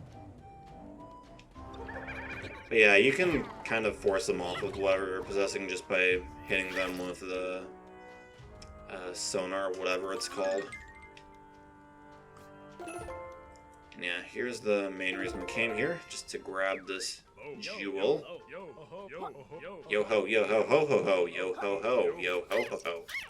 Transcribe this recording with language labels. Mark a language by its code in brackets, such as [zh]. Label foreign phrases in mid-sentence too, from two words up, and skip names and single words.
[en] But yeah, you can kind of force them off of whatever they're possessing just by hitting them with the sonar, whatever it's called. And yeah, here's the main reason we came here, just to grab this jewel. Yo-ho, yo-ho-ho-ho-ho, yo-ho-ho, yo-ho-ho-ho.